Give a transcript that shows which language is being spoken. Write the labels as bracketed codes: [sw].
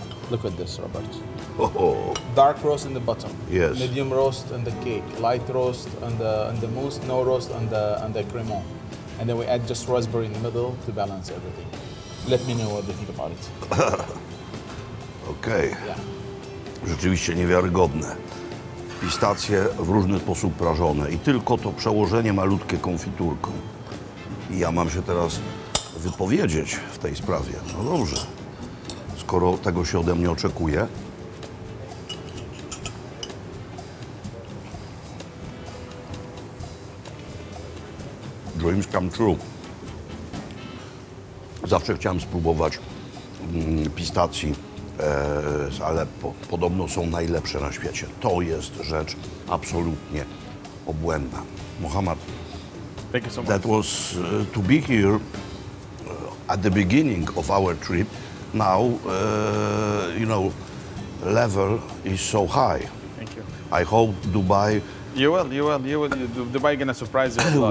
[en] Look at this, Robert. Oh, Dark roast in the bottom. Yes. Medium roast on the cake. Light roast on the mousse. No roast on the cremant. And then we add just raspberry in the middle to balance everything. Let me know what you think about it. okej. Yeah. [pl] Rzeczywiście niewiarygodne. Pistacje w różny sposób prażone i tylko to przełożenie malutkie konfiturką. I ja mam się teraz wypowiedzieć w tej sprawie. No dobrze, skoro tego się ode mnie oczekuje. [en] Dreams come true. [pl] Zawsze chciałem spróbować pistacji z Aleppo. Podobno są najlepsze na świecie. To jest rzecz absolutnie obłędna. Mohammad, [en] Thank you so much. that was to be here at the beginning of our trip. Now, you know, level is so high. Thank you. I hope Dubai. You will. Dubai gonna surprise you a lot,